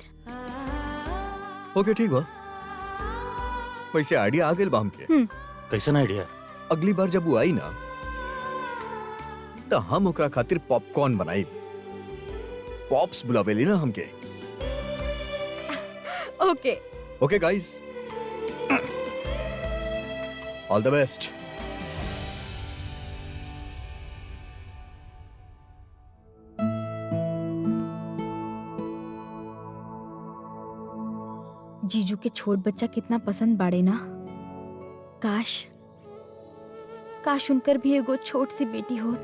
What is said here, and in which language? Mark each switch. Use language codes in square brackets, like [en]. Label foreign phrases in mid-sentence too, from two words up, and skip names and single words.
[bho] ओके ठीक बा। वैसे आइडिया आ गेल बा हमके। कैसन आइडिया? अगली बार जब वो आई ना तो हम ओकरा खातिर पॉपकॉर्न बनाई। पॉप्स बुलावेली ना हमके। ओके [en] okay guys, all the best. [bho] जीजू के छोट बच्चा कितना पसंद बाड़े ना। काश उनकर भी एगो छोट सी बेटी होत।